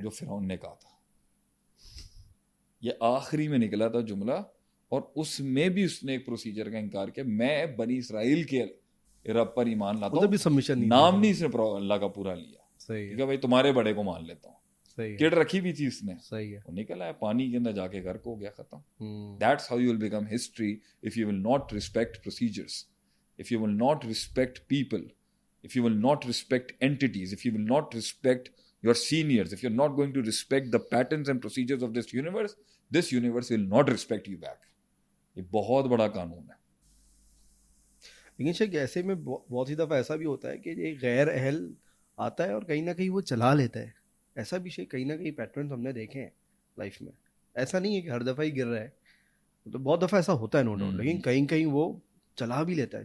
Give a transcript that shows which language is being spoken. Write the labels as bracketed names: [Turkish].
[Urdu] جو فرعون نے کہا تھا, یہ آخری میں نکلا تھا جملہ, اور اس میں بھی اس نے ایک پروسیجر کا انکار کیا. میں بنی اسرائیل کے رب پر ایمان لاتا ادھر بھی ہوں, سبمیشن نہیں, نام نہیں اس نے اللہ کا پورا لیا. صحیح ٹھیک ہے بھائی, تمہارے بڑے کو مان لیتا ہوں. صحیح کیڑ رکھی بھی تھی اس نے, صحیح ہے. وہ نکل آیا پانی کے اندر جا کے گھر کو ہو گیا ختم. [English] That's how you will become history if you will not respect procedures, if you will not respect people, if you will not respect entities, if you will not respect your seniors, if you're not going to respect the patterns and procedures of this universe will not respect you back. [Urdu] یہ بہت بڑا قانون ہے. لیکن شاید ایسے میں بہت سی دفعہ ایسا بھی ہوتا ہے کہ ایک غیر اہل آتا ہے اور کہیں نہ کہیں وہ چلا لیتا ہے. ایسا بھی شاید کہیں نہ کہیں پیٹرنز ہم نے دیکھے ہیں لائف میں. ایسا نہیں ہے کہ ہر دفعہ ہی گر رہا ہے, تو بہت دفعہ ایسا ہوتا ہے نو ڈاؤٹ, لیکن کہیں کہیں وہ چلا بھی لیتا ہے.